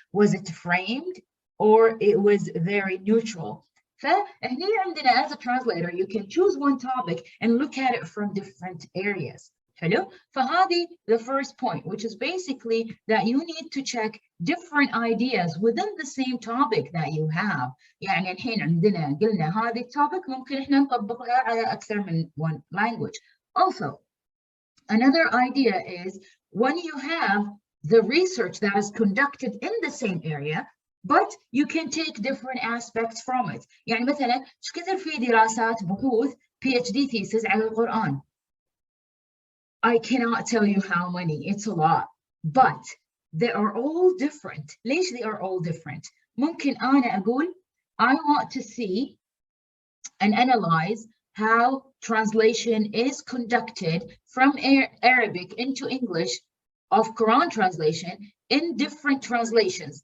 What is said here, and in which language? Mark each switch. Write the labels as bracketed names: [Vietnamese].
[English] Was it framed or it was very neutral? [Arabic] فهني عندنا [English] as a translator you can choose one topic and look at it from different areas. [Arabic] حلو؟ فهذه [English] the first point, which is basically that you need to check different ideas within the same topic that you have. [Arabic] يعني الحين عندنا قلنا هذه التوبيك ممكن احنا نطبقها على أكثر من [English] one language. Also, another idea is when you have the research that is conducted in the same area, but you can take different aspects from it. [Arabic] يعني مثلا ايش كثر في دراسات بحوث PhD thesis على القرآن. [English] I cannot tell you how many, it's a lot, but they are all different. [Arabic] ليش [English] they are all different? [Arabic] ممكن أنا أقول [English] I want to see and analyze how translation is conducted from Arabic into English of Quran translation in different translations.